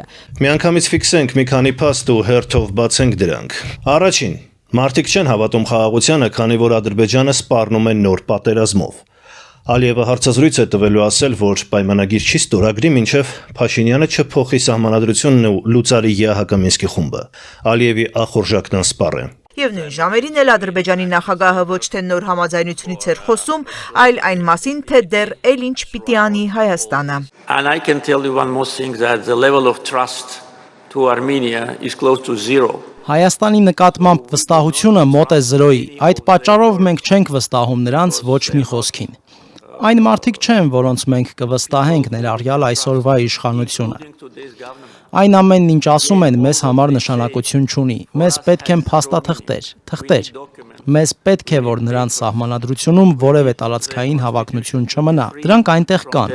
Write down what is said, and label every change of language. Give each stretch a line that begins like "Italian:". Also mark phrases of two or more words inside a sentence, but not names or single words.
Armenian: Միանգամից ֆիքսենք մի քանի փաստ ու հերթով բացենք դրանք։ Առաջին, մարդիկ չեն հավատում խաղաղությանը, քանի որ Ադրբեջանը սպառնում է նոր պատերազմով։ Ալիևը հարցազրույց է տվելու ասել, որ պայմանագիր չի ստորագրի, մինչև Փաշինյանը չփոխի սահմանադրությունն ու լուծարի ԵԱՀԿ Մինսկի խումբը։ Ալիևի ախորժակն անսպառ է։ Եվ նույն ժամերին էլ Ադրբեջանի նախագահը ոչ թե նոր համաձայնությունից էր խոսում, այլ այն մասին, թե դեռ էլ ինչ պիտի անի Հայաստանը։
English: And I can tell you one more thing, that the level of trust to Armenia is close to zero.
Armenian: Հայաստանի նկատմամբ վստահությունը մոտ է 0-ի, այդ պատճառով մենք չենք վստահում նրանց ոչ մի խոսքին։ Այն մարդիկ չեն, որոնց մենք կվստահենք, ներառյալ այսօրվա իշխանությունը։ Այն ամենն, ինչ ասում են, մեզ համար նշանակություն չունի։ Մեզ պետք են փաստաթղթեր։ Մեզ պետք է, որ նրանց սահմանադրությունում որևէ տարածքային հավակնություն չմնա։ Դրանք այնտեղ կան։